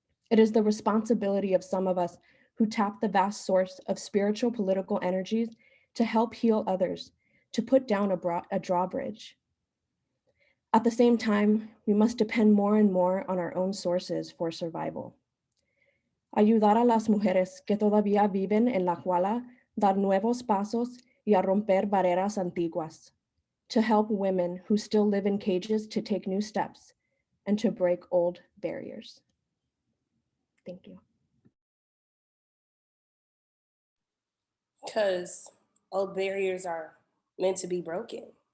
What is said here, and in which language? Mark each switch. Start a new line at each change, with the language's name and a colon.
English: It is the responsibility of some of us who tap the vast source of spiritual political energies to help heal others, to put down a drawbridge. At the same time, we must depend more and more on our own sources for survival.
Spanish: Ayudar a las mujeres que todavía viven en la Huala, dar nuevos pasos y a romper barreras antiguas.
English: To help women who still live in cages to take new steps and to break old barriers. Thank you. Because old barriers are meant to be broken.